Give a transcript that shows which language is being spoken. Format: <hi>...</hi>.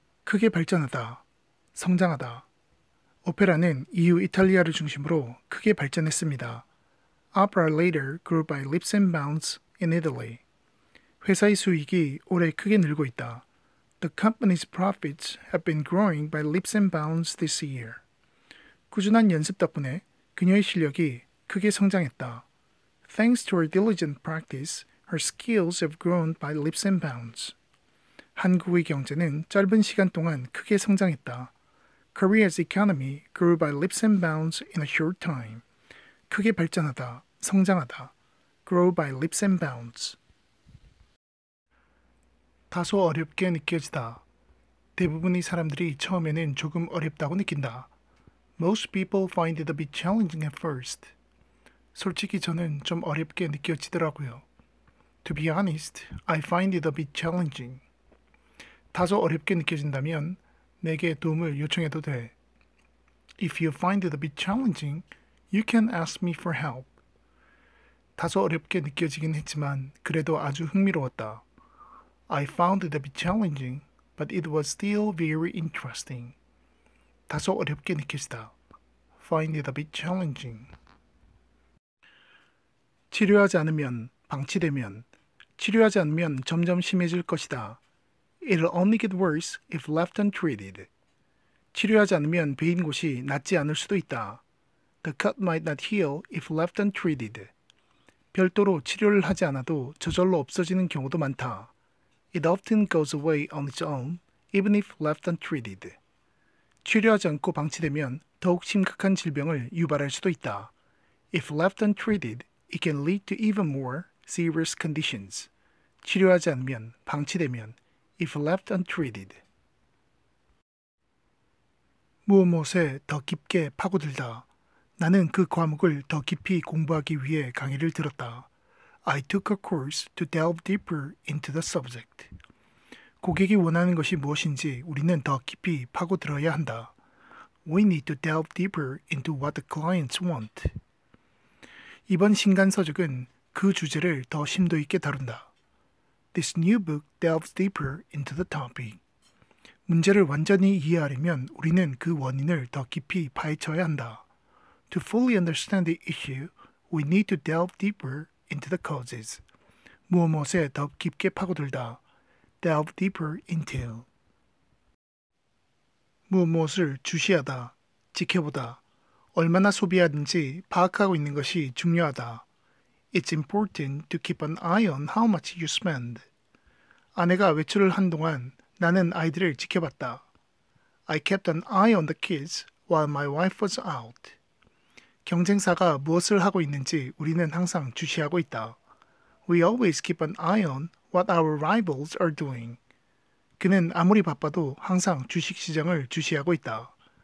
<ko>크게 발전하다, 성장하다. 오페라는 이후 이탈리아를 중심으로 크게 발전했습니다.</ko> <en>Opera later grew by leaps and bounds in Italy.</en> <ko>회사의 수익이 올해 크게 늘고 있다.</ko> <en>The company's profits have been growing by leaps and bounds this year.</en> <ko>꾸준한 연습 덕분에 그녀의 실력이 크게 성장했다.</ko> <en>Thanks to her diligent practice, her skills have grown by leaps and bounds.</en> <ko>한국의 경제는 짧은 시간 동안 크게 성장했다.</ko> <en>Korea's economy grew by leaps and bounds in a short time.</en> <ko>크게 발전하다, 성장하다.</ko> <en>Grow by leaps and bounds.</en> <ko>다소 어렵게 느껴지다. 대부분의 사람들이 처음에는 조금 어렵다고 느낀다.</ko> <en>Most people find it a bit challenging at first.</en> <ko>솔직히 저는 좀 어렵게 느껴지더라고요.</ko> <en>To be honest, I find it a bit challenging.</en> <ko>다소 어렵게 느껴진다면 내게 도움을 요청해도 돼.</ko> <en>If you find it a bit challenging, you can ask me for help.</en> <ko>다소 어렵게 느껴지긴 했지만 그래도 아주 흥미로웠다.</ko> <en>I found it a bit challenging, but it was still very interesting.</en> <ko>다소 어렵게 느껴지다.</ko> <en>Find it a bit challenging.</en> <ko>치료하지 않으면, 방치되면, 치료하지 않으면 점점 심해질 것이다.</ko> <en>It'll only get worse if left untreated.</en> <ko>치료하지 않으면 베인 곳이 낫지 않을 수도 있다.</ko> <en>The cut might not heal if left untreated.</en> <ko>별도로 치료를 하지 않아도 저절로 없어지는 경우도 많다.</ko> <en>It often goes away on its own, even if left untreated.</en> <ko>치료하지 않고 방치되면 더욱 심각한 질병을 유발할 수도 있다.</ko> <en>If left untreated, it can lead to even more serious conditions.</en> <ko>치료하지 않으면, 방치되면,</ko> <en>if left untreated.</en> <ko>무엇에 더 깊게 파고들다. 나는 그 과목을 더 깊이 공부하기 위해 강의를 들었다.</ko> <en>I took a course to delve deeper into the subject.</en> <ko>고객이 원하는 것이 무엇인지 우리는 더 깊이 파고들어야 한다.</ko> <en>We need to delve deeper into what the clients want.</en> <ko>이번 신간 서적은 그 주제를 더 심도 있게 다룬다.</ko> <en>This new book delves deeper into the topic.</en> <ko>문제를 완전히 이해하려면 우리는 그 원인을 더 깊이 파헤쳐야 한다.</ko> <en>To fully understand the issue, we need to delve deeper into the causes.</en> <ko>무엇에 더 깊게 파고들다.</ko> <en>Delve deeper into.</en> <ko>무엇을 주시하다, 지켜보다. 얼마나 소비하는지 파악하고 있는 것이 중요하다.</ko> <en>It's important to keep an eye on how much you spend.</en> <ko>아내가 외출을 한 동안 나는 아이들을 지켜봤다.</ko> <en>I kept an eye on the kids while my wife was out.</en> <ko>경쟁사가 무엇을 하고 있는지 우리는 항상 주시하고 있다.</ko> <en>We always keep an eye on what our rivals are doing.</en> <ko>그는 아무리 바빠도 항상 주식시장을 주시하고 있다.</ko>